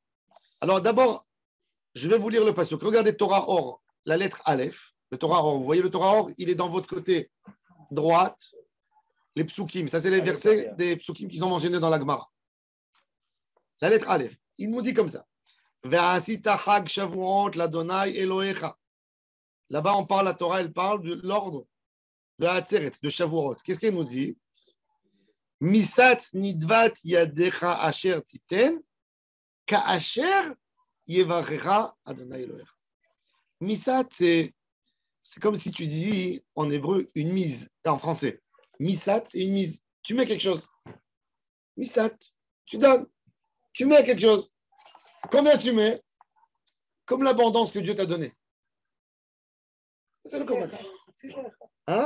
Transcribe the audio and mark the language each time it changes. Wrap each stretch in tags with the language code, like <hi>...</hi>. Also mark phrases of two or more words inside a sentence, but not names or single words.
<fr>Alors d'abord, je vais vous lire le passage. Regardez Torah Or, la lettre Aleph. Le Torah Or, vous voyez le Torah Or, il est dans votre côté droite. Les psukim, ça c'est les versets des psukim qui sont mentionnés dans la Gemara. La lettre Aleph, il nous dit comme ça.</fr> <he>ועשית חג שבועות לה' אלהיך.</he> <fr>Là-bas, on parle, la Torah, elle parle de l'ordre de Hatzeret, de Shavuot. Qu'est-ce qu'elle nous dit?</fr> <he>מסת נדבת ידך אשר תתן, כאשר יברכך ה' אלהיך.</he> <fr>Misat, c'est comme si tu dis en hébreu une mise, en français. Misat, c'est une mise. Tu mets quelque chose. Misat, tu donnes. Tu mets quelque chose. Combien tu mets? Comme l'abondance que Dieu t'a donnée. C'est le combien. Hein?</fr>